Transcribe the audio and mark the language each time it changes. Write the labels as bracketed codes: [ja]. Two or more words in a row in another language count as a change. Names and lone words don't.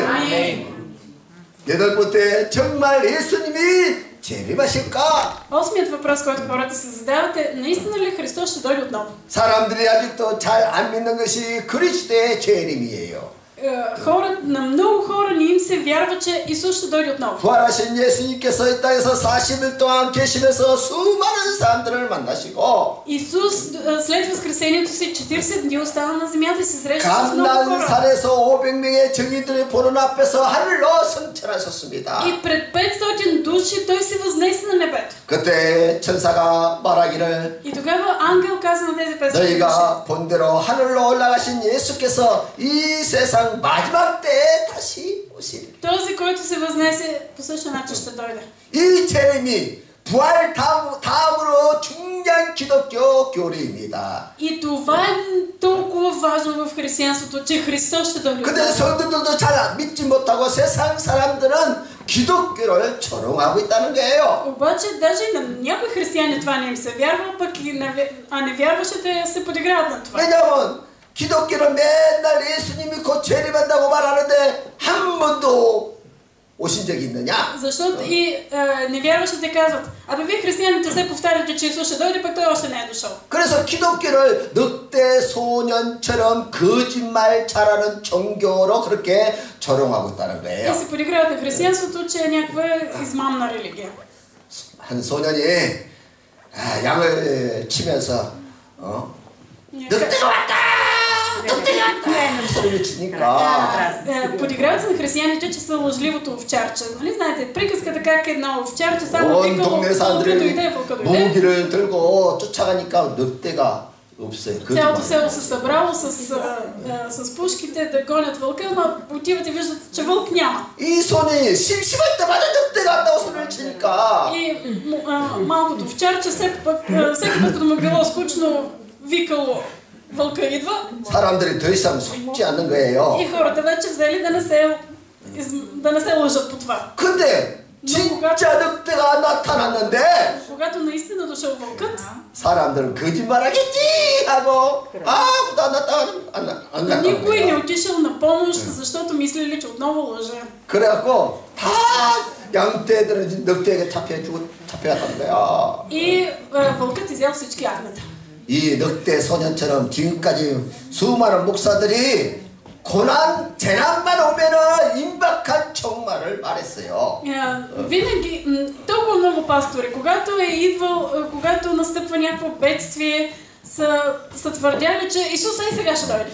[ko] 아멘. 여덟 번째, 정말 예수님이 재림하실까? [bg] Осмият въпрос, който хората се задават е: наистина ли Христос ще дойде отново? [ko] 사람들이 아직도 잘 안 믿는 것이 그리스도의 재림이에요. [bg] На много хора не им се вярва, че Исус ще дойде отново. [ko] 부활하신 예수님께서 이 땅에서 40일 동안 계시면서 수많은 사람들을 만나시고 [bg] Исус след възкресението си 40 дни остава на земята и се среща с много хора. [ko] 감난산에서 500명의 증인들이 보는 앞에서 하늘로 승천하셨습니다. [bg] И пред 500 души той се възнесе на небето. [ko] 그때 천사가 말하기를 [bg] И тогава ангел каза на тези 500 души: [ko] 너희가 본대로 하늘로 올라가신 예수께서 이 세상 마지막 때에 다시 오시리. [bg] този, който се възнесе, по същия начин ще дойде. [ko] 이 재림이 부활 다음으로 중요한 기독교 교리입니다. [bg] И това е толкова важно в християнството, че Христос ще дойде. [ko] 근데 성도들도 잘 믿지 못하고 세상 사람들은 기독교를 조롱하고 있다는 거예요. [bg] Обаче даже на някои християни това не им се вярва, пък и невярващите се подиграват на това. [ko] 왜냐하면 기독교는 맨날 예수님이 곧 재림한다고 말하는데 한 번도 오신 적이 있느냐? [bg] Защото и невярващите казват, абе вие християните се повтаряте, че Исус ще дойде, пък той още не е дошъл. [ko] 그래서 기독교를 늑대 소년처럼 거짓말 잘하는 종교로 그렇게 조롱하고 있다는 거예요. [bg] И се подиграват на християнството, че е някаква измамна религия. [ko] 한 소년이 양을 치면서 늑대가 왔다! 늑대가 왔다! 소리를 치니까 [bg] Подиграват се на християните, че са лъжливото овчарче. Нали знаете, приказката как едно овчарче само [ko] 온 [bg] викало, [ko] 동네 [bg] вълка дойде, [ko] 사람들이 [bg] вълка дойде. [ko] 무기를 들고 쫓아가니까 늑대가 없어요. [bg] Цялото село се събрало с пушките да гонят вълка, ама отиват и виждат, че вълк няма. [ko] 이 손이 심심할 때마다 늑대가 왔다고 소리를 치니까 [bg] И малкото овчарче всеки път, като му било скучно, викало вълка идва. [ko] 사람들이 더 이상 속지 않는 거예요. [bg] И хората вече взели да не се лъжат по това. [ko] 근데 진짜 늑대가 나타났는데 [bg] Когато наистина дошъл вълкът, [ko] 사람들은 거짓말하겠지 하고 아무도 안 [bg] никой не [ko] 나타나요. [bg] отишъл на помощ, защото мислили, че отново лъже. [ko] 그래갖고 다 양떼들은 늑대에게 잡혀갔다는 거야. [bg] И вълкът изял всички агнета. [ko] 이 늑대 소년처럼 지금까지 수많은 목사들이 고난, 재난만 오면은 임박한 종말을 말했어요. [bg] Винаги, толкова много пастори, когато настъпва някакво бедствие, са твърдяли, че Исус и сега ще дойде.